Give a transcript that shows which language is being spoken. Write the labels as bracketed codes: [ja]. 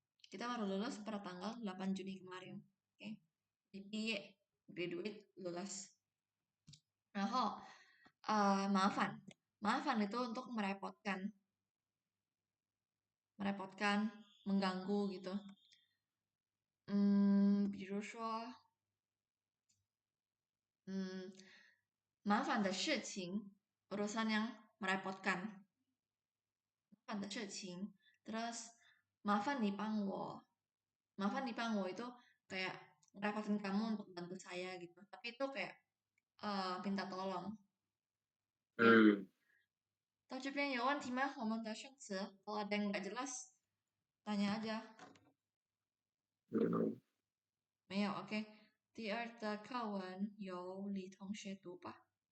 [id] Kita baru lulus pada tanggal 8 Juni kemarin. Oke. Piye, graduate, lulus. [zh] 然后麻烦 [id] itu untuk merepotkan, mengganggu gitu. [zh] 比如说麻烦的事情, [id] urusan yang merepotkan. [zh] 麻烦的事情. [id] Terus 麻烦你帮我itu kayak ngerepotin kamu untuk bantu saya gitu. Tapi itu kayak minta tolong. Okay. [zh] 到这边有问题吗？我们的生词 [id] kalau ada yang nggak jelas tanya aja. [zh] 没有 OK。第二的课文由李同学读吧。